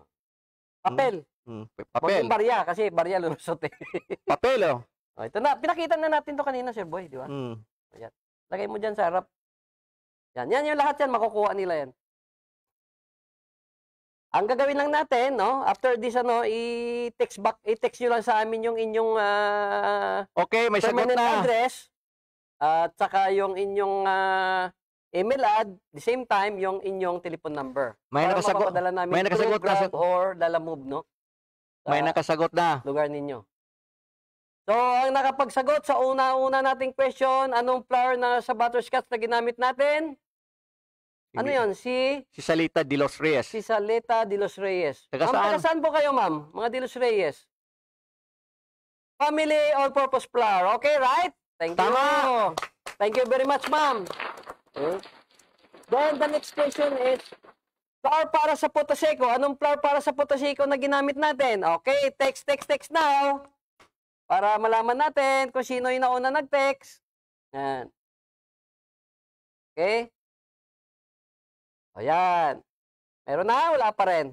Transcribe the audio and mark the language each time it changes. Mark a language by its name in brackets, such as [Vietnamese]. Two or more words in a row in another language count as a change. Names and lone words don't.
[Filipino] Papel. Huwag Papel. yung barya, kasi barya lulusot eh. Papel, oh. Ito na, pinakita na natin to kanina, Sir Boy, di ba? Ayan. Lagay mo dyan sa harap. Yan yung lahat yan, makukuha nila yan. Ang gagawin lang natin, no, [English] after this, [Filipino] i-text nyo lang sa amin yung inyong Okay, may sagot permanent na. address, at saka yung inyong email ad, [English] the same time, [Filipino] yung inyong telephone number. May para nakasagot. mapapadala namin May nakasagot through na. Grab or Lalamove, no? May nakasagot na. Lugar ninyo. So, ang nakapagsagot sa una-una nating question, anong flour na sa butterscotch na ginamit natin? Ano yon? Si Salita de los Reyes. Saleta de los Reyes. Taga Ma'am, saan? taga saan po kayo, ma'am? Mga de los Reyes. [English] Family all-purpose flour. Okay, right? Thank you. [Filipino] Tama. [English] Thank you very much, ma'am. Okay. Then, the next question is, flour [Filipino] para sa [English] puto seco. [Filipino] Anong flour para sa puto seco na ginamit natin? [English] Okay, text now. [Filipino] Para malaman natin kung sino yung nauna nag-text. Yan. Okay? Ayan. Meron na? Wala pa rin.